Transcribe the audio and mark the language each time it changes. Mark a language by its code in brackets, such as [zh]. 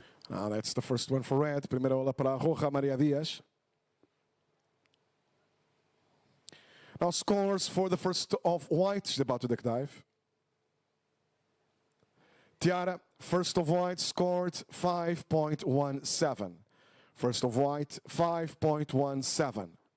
[en] Now that's the first one for red. [gl] Primeira ola para a roja, Maria Dias. [en] Now scores for the first of white. She's about to deck dive. Tiara, first of white, scored 5.17. First of white, 5.17.